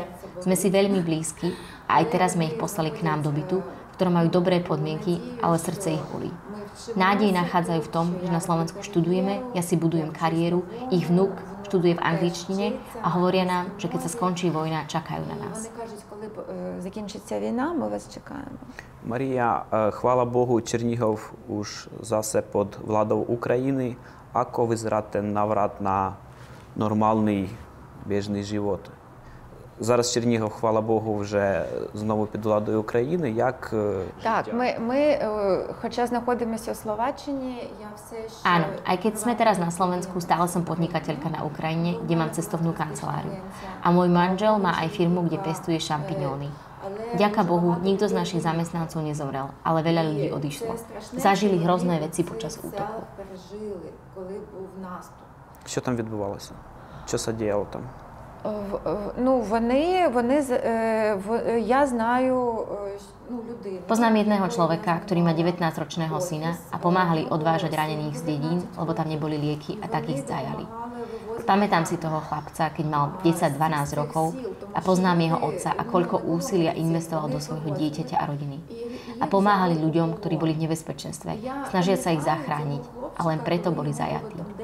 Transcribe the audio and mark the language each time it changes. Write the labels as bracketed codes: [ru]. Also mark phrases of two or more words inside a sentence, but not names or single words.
[sk] Sme si veľmi blízki a aj teraz sme ich poslali k nám do bytu, ktoré majú dobré podmienky, ale srdce ich bolí. Nádej nachádzajú v tom, že na Slovensku študujeme, ja si budujem kariéru, ich vnuk študuje v angličtine a hovoria nám, že keď sa skončí vojna, čakajú na nás. [uk] Закінчиться війна, ми вас чекаємо. [sk] Марія, [uk] хвала Богу, [sk] Чернігов už zase pod vládou Ukrajiny. Ako vyzeráte návrat na normálny bežný život? [uk] Зараз Чернігов, хвала Богу, вже знову під владою України. Як... Так, ми хоча знаходимося у Словаччині, я все ще... [sk] Áno, aj keď sme teraz na Slovensku, stále som podnikateľka na Ukrajine, kde mám cestovnú kanceláriu. A môj manžel má aj firmu, kde pestuje šampiňóny. Ďaká Bohu, nikto z našich zamestnancov nezomrel, ale veľa ľudí odišlo. Zažili hrozné veci počas útoku. [uk] Що там відбувалося? Що се діяло там? Ну, я знаю людину. [sk] Poznám jedného človeka, ktorý má 19-ročného syna a pomáhali odvážať ranených z dedín, lebo tam neboli lieky a tak ich zajali. Pamätám si toho chlapca, keď mal 10-12 rokov a poznám jeho otca a koľko úsilia investoval do svojho dieťaťa a rodiny. A pomáhali ľuďom, ktorí boli v nebezpečenstve. Snažia sa ich zachrániť a len preto boli zajatí.